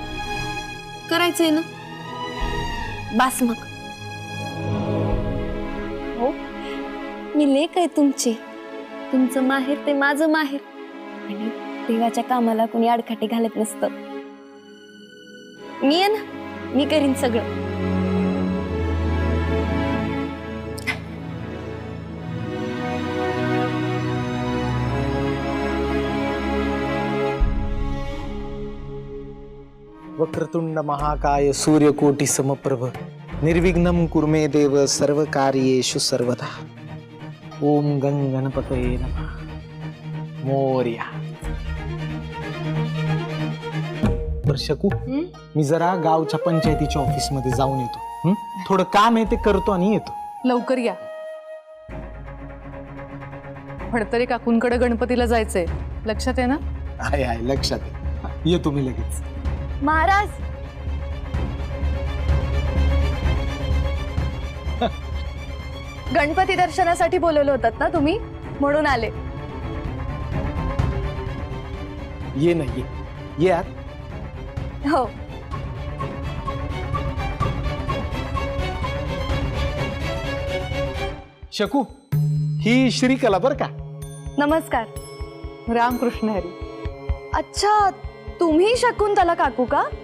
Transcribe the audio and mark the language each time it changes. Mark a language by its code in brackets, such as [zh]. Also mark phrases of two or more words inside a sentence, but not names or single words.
[mr] करायचंय ना? बास मग. हो, मी लेक आहे तुमची. तुमचं माहेर ते माझं माहेर. आणि देवाच्या कामाला कोणी आडकाठी घालत नसतं. मी आहे ना, मी करीन सगळं. [sa] वक्रतुंड महाकाय सूर्यकोटी समप्रभ निर्विघ्नं कुर्मे देव सर्व कार्येषु सर्वदा. ओम गंग गणपतये नमः. [mr] मोरया. शकू, मी जरा गावच्या पंचायतीच्या ऑफिस मध्ये जाऊन येतो. थोडं काम आहे ते करतो आणि येतो. लवकर या. फडतरे काकूंकडे गणपतीला जायचंय, लक्षात आहे ना? आहे आहे, लक्षात आहे. येतो मी लगेच. महाराज, गणपती दर्शनासाठी बोलवलं होतात ना तुम्ही, म्हणून आले. ये ना ये आत. हो. शकू, ही श्रीकला बर का. नमस्कार. रामकृष्ण हरी. अच्छा, तुम्ही शकुंतला काकू का?